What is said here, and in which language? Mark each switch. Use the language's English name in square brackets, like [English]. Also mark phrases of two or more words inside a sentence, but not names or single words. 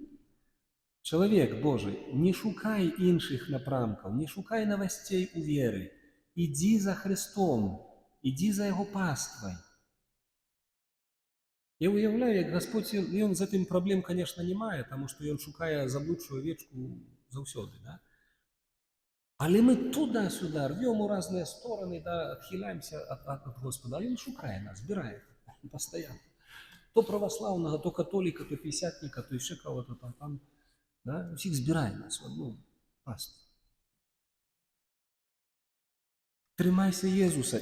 [Belarusian] Чалавек Божы, не шукай іншых напрамкаў, не шукай навасцей у веры. Ідзі за Христом, ідзі за Яго паствай. Я уяўляю, як Господь, ён з гэтым праблем, конечно, не мае, таму што ён шукае заблудшую авечку заўсёды, да? Але мы [Russian] туда-сюда рвем [Belarusian] у [Russian] разныя стороны, [Belarusian] да, адхіляемся ад Господа, а ён шукае нас, збірае пастаянна. То праваслаўнага, то католіка, то пісятніка, то яшчэ [Russian] кого-то там, [Belarusian] да? Усіх збірае нас, паству. Трымайся Езуса.